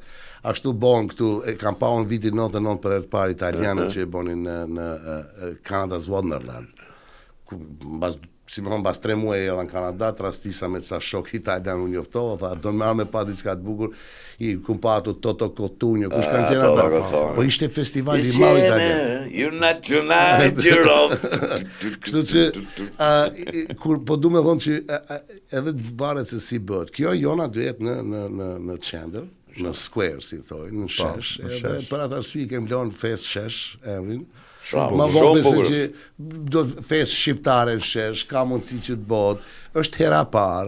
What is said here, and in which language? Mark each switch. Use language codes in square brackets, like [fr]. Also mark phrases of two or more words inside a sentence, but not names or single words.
[sq] Ashtu bon këtu, kam pa unë vitin 99 për herë parë italianët që e bonin në Canada's Wonderland. Si më thonë, bas 3 muaj edhe në Kanada, trastisa me ca shok italian unë njoftova, tha, do me pa diçka të bukur, i kum pa ato Toto Cotugno, kush kanë qenë ata? Po ishte festival i madh italian. [en] You're not tonight, you're off. [sq] Kështu që, kur po du me thonë që edhe varet se si bëhet, kjo jona duhet në qendër, në square, si thoi, në shesh, edhe për atë arsye kem lënë fes shesh, emrin. Ma vonë se që do fes shqiptare në shesh, ka mundësi që të bëhet, është hera parë.